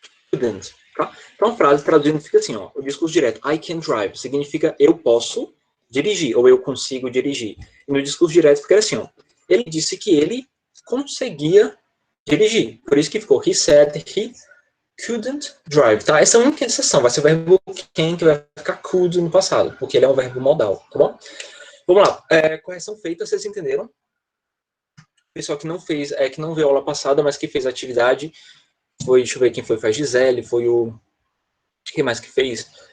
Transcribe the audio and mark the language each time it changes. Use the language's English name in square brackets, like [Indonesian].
[Portuguese] Couldn't, tá? Então a frase traduzindo fica assim, ó. O discurso direto, [English] I can drive, [Portuguese] significa eu posso dirigir, ou eu consigo dirigir. E no discurso direto fica assim, ó. Ele disse que ele conseguia dirigir. Por isso que ficou, [English] he said he couldn't drive, [Portuguese] tá? Essa é a única exceção, vai ser o verbo can que vai ficar could no passado, porque ele é um verbo modal, tá bom? Vamos lá, correção feita, vocês entenderam? Pessoal que não fez, que não veio a aula passada, mas que fez a atividade, foi, deixa eu ver quem foi a Gisele, foi o... Quem mais que fez?